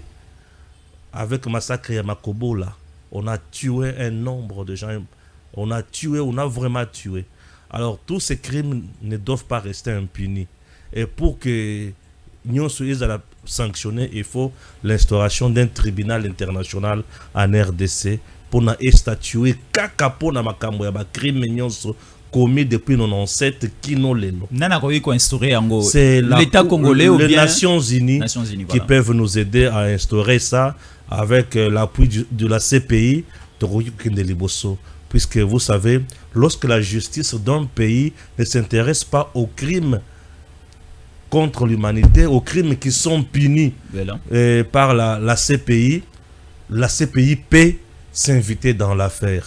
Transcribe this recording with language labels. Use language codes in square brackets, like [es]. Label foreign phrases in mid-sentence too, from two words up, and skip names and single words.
[fr] Avec le massacre à Makobola, on a tué un nombre de gens. On a vraiment tué. Alors, tous ces crimes ne doivent pas rester impunis. Et pour que nous soyons sanctionnés, il faut l'instauration d'un tribunal international en RDC pour statuer [ln] kakapona makambo ya ba [fr] crimes commis depuis 97 qui n'ont les noms. C'est l'État congolais ou bien les Nations Unies qui peuvent nous aider à instaurer ça avec l'appui de la CPI de Liboso. Puisque vous savez, lorsque la justice d'un pays ne s'intéresse pas aux crimes contre l'humanité, aux crimes qui sont punis par la CPI peut s'inviter dans l'affaire.